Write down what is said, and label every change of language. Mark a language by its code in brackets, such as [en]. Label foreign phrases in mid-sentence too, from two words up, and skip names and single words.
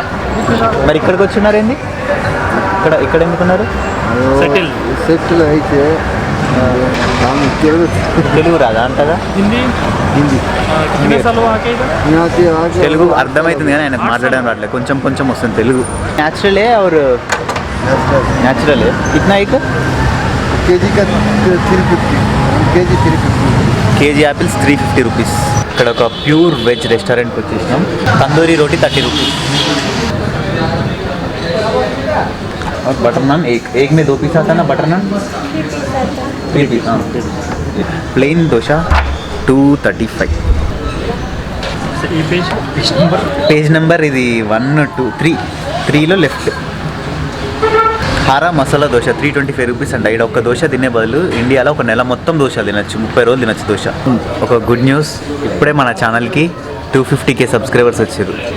[te] మరి ఇక్కడికి వచ్చిన్నారు ఏంది? ఇక్కడ ఎందుకున్నారు? సెటిల్ అయితే తెలుగు రాదా అంటదా? హిందీ తెలుగు అర్థమవుతుంది కానీ ఆయనకు మాట్లాడడం రావట్లేదు, కొంచెం వస్తుంది తెలుగు. [hi] న్యాచురలే और న్యాచురలే कितना एक [te] కేజీ 350 కేజీ యాపిల్స్ 350 రూపీస్. ఇక్కడ ఒక ప్యూర్ వెజ్ రెస్టారెంట్కి వచ్చేసినాం. తందూరి రోటీ 30 రూపీస్. [hi] और बटर नान एक में 2 पीस आता है ना, बटर नान 3 पीस. हाँ, प्लेन डोसा 235. [te] ఈ పేజ్ నెంబర్ ఇది 1 2 3లో లెఫ్ట్. హారా మసాలా దోశ 325 రూపీస్ అంట. ఇక్కడ ఒక్క దోశ తినే బదులు ఇండియాలో ఒక నెల మొత్తం దోశ తినచ్చు, 30 రోజులు తినచ్చు దోశ. ఒక [en] good news, [te] ఇప్పుడే మన ఛానల్కి 250K సబ్స్క్రైబర్స్ వచ్చారు.